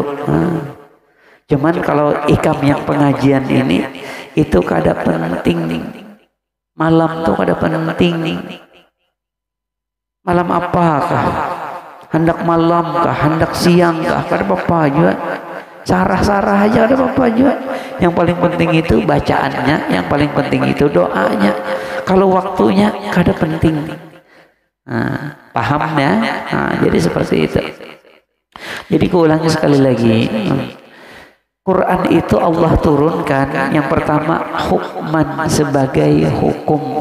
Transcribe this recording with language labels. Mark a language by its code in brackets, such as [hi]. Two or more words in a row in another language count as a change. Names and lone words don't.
[bjn] Cuman kalau ikam yang pengajian ini itu kada penting. Malam tuh kada penting. Malam apakah? Hendak malam kah? Hendak siang kah? Kada apa-apa juga. Sarah-sarah aja ada apa-apa juga. Yang paling penting itu bacaannya, yang paling penting itu doanya. Kalau waktunya kada penting. Pahamnya? Jadi seperti itu. Jadi kuulangi sekali lagi. Quran itu Allah turunkan yang pertama hukman, sebagai hukum.